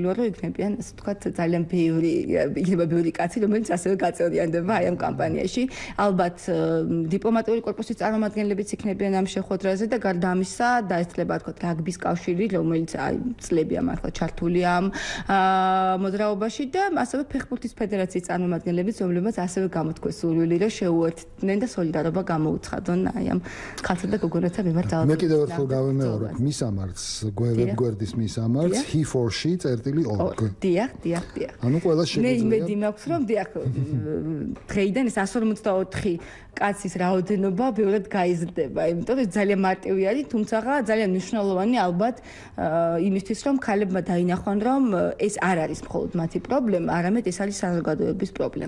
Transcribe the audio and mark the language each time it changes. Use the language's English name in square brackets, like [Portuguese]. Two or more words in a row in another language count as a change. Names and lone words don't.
[Georgian] ვარ რომ იქნებიან ასე ვთქვათ ძალიან ბევრი კაცი რომელიც ასევე გაწევრიანდება აი ამ კამპანიაში ალბათ დიპლომატიური კორპუსის წარმომადგენლებიც იქნებიან ამ შეხვედრაზე და გარდა ამისა დაესწრება ვთქვათ რაგბის კავშირი რომელიც აი წლებია მართლა ჩართულია ამ მოძრაობაში და ასევე ფეხბურთის ფედერაციის წარმომადგენლებიც რომლებიც ასევე გამოთქვეს სურვილი რომ შეუერთდნენ და სოლიდარობა გამოუცხადონ აი ამ ქალთა და გოგონათა მიმართ ძალადობის. მე კიდევ ერთხელ გავემეორებ მისამართს ვებგვერდის მისამართს he4she.org. დიახ. ანუ ყველა შეგვიძლია. მე იმედი მაქვს რომ დიახ დღეიდან ეს 154 კაცის რაოდენობა ბევრად გაიზრდება, იმიტომ რომ ძალიან მარტივი არის, თუმცა ძალიან მნიშვნელოვანი ალბათ იმისთვის რომ ქალებმა დაინახონ რომ ეს არ არის მხოლოდ მათი პრობლემა, არამედ ეს არის საზოგადოების პრობლემა.